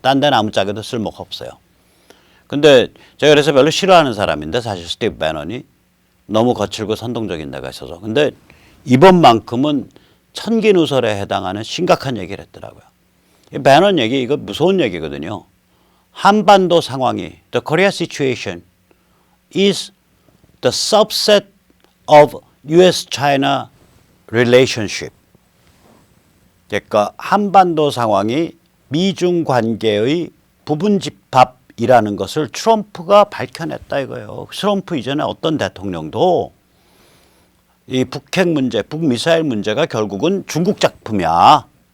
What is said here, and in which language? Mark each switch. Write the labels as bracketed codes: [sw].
[ko] 딴 데는 아무짝에도 쓸모가 없어요. 근데 제가 그래서 별로 싫어하는 사람인데 사실 스티브 배넌이 너무 거칠고 선동적인 데가 있어서. 근데 이번만큼은 천기누설에 해당하는 심각한 얘기를 했더라고요. 이 배넌 얘기 이거 무서운 얘기거든요. 한반도 상황이 [en] the Korea situation is the subset of U.S.-China relationship. [ko] 그러니까 한반도 상황이 미중 관계의 부분 집합이라는 것을 트럼프가 밝혀냈다 이거예요. 트럼프 이전에 어떤 대통령도 이 북핵 문제, 북미사일 문제가 결국은 중국 작품이야.